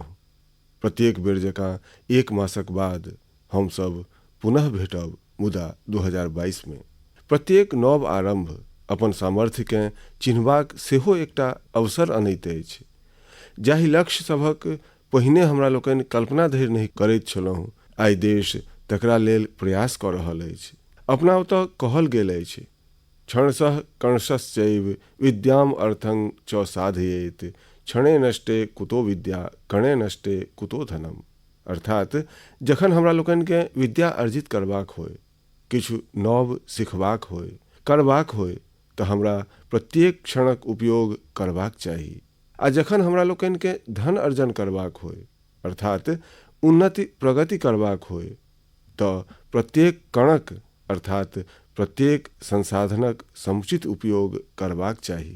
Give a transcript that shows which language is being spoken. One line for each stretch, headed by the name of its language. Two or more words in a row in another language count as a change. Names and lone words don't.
Maithili: प्रत्येक बेर जकाँ एक मासक बाद हमसभ पुनः भेटब, मुदा 2022 में प्रत्येक नव आरंभ अपन सामर्थ्यकेँ चिन्हबाक सेहो एकटा अवसर अनैत अछि। जाहि लक्ष्य सभक पहिने हमरा लोकनि कल्पना धरि नहि करैत छलहुँ, आइ देश तकरा लेल प्रयास कऽ रहल अछि। अपना ओतऽ कहल गेल अछि,
Sanskrit: क्षणशः कणशश्चैव विद्याम अर्थं च साधयेत, क्षणे नष्टे कुतो विद्या कणे नष्टे कुतो धनम।
Maithili: अर्थात जखन हमरा लोकनिकेँ विद्या अर्जित करबाक होय, किछु नव सिखबाक होय, करबाक होय, तऽ हमरा प्रत्येक क्षणक उपयोग करबाक चाही। आ जखन हमरा लोकनिकेँ धन अर्जन करबाक होय, अर्थात उन्नति प्रगति करबाक होय, तऽ प्रत्येक कणक अर्थात प्रत्येक संसाधनक समुचित उपयोग करबाक चाही।